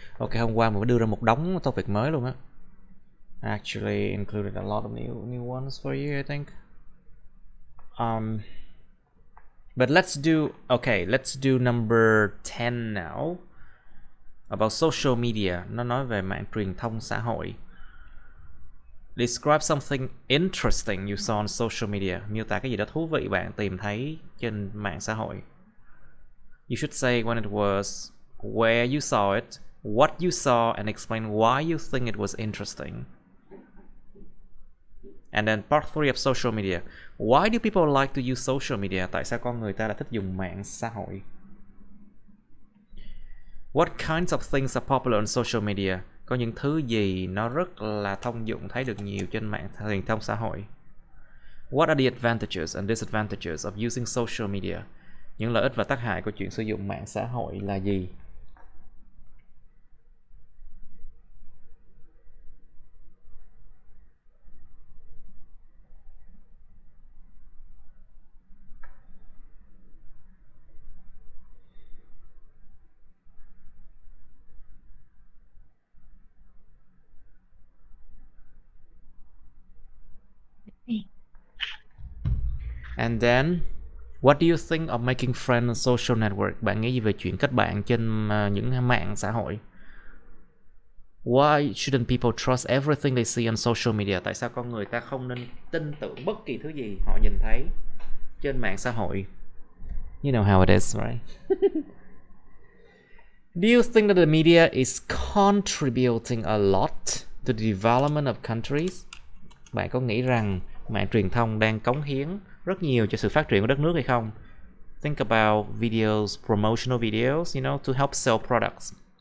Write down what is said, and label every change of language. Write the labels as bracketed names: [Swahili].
[Vietnamese] Okay, hôm qua mình mới đưa ra một đống topic mới luôn á. [English] Actually included a lot of new ones for you, I think. But let's do number 10 now. About social media. [Vietnamese] Nó nói về mạng truyền thông xã hội. [English] Describe something interesting you saw on social media. [Vietnamese] Miêu tả cái gì đó thú vị bạn tìm thấy trên mạng xã hội. [English] You should say when it was, where you saw it, what you saw, and explain why you think it was interesting. And then part 3 of social media. Why do people like to use social media? [Vietnamese] Tại sao con người ta lại thích dùng mạng xã hội? [English] What kinds of things are popular on social media? [Vietnamese] Có những thứ gì nó rất là thông dụng, thấy được nhiều trên mạng truyền thông xã hội? [English] What are the advantages and disadvantages of using social media? [Vietnamese] Những lợi ích và tác hại của chuyện sử dụng mạng xã hội là gì? [English] And then, what do you think of making friends on social network? [Vietnamese] Bạn nghĩ gì về chuyện kết bạn trên những mạng xã hội? [English] Why shouldn't people trust everything they see on social media? [Vietnamese] Tại sao con người ta không nên tin tưởng bất kỳ thứ gì họ nhìn thấy trên mạng xã hội? [English] You know how it is, right? Do you think that the media is contributing a lot to the development of countries? [Vietnamese] Bạn có nghĩ rằng mạng truyền thông đang cống hiến rất nhiều cho sự phát triển của đất nước hay không? [English] Think about videos, promotional videos, to help sell products.